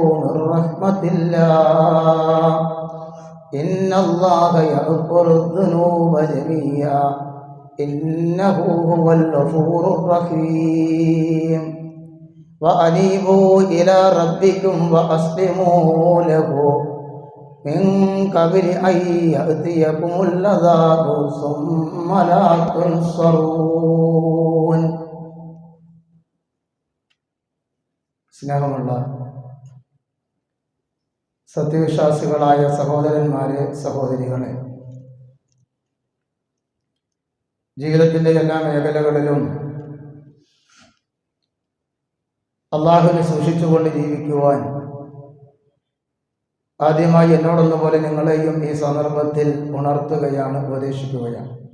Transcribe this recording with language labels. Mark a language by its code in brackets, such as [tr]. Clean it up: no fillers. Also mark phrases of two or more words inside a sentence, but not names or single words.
[ar] من رحمة الله إن الله يغفر الذنوب جميعا إنه هو الغفور الرحيم وأنيبوا إلى ربكم وأسلموا له من قبل أن يأتيكم العذاب ثم لا تنصرون. [ml] സ്നേഹമുള്ള സത്യവിശ്വാസികളായ സഹോദരന്മാരെ, സഹോദരികളെ, ജീവിതത്തിൻ്റെ എല്ലാ മേഖലകളിലും അള്ളാഹുവിനെ സൂക്ഷിച്ചുകൊണ്ട് ജീവിക്കുവാൻ ആദ്യമായി എന്നോടൊന്നുപോലെ നിങ്ങളെയും ഈ സന്ദർഭത്തിൽ ഉണർത്തുകയാണ്, ഉപദേശിക്കുകയാണ്.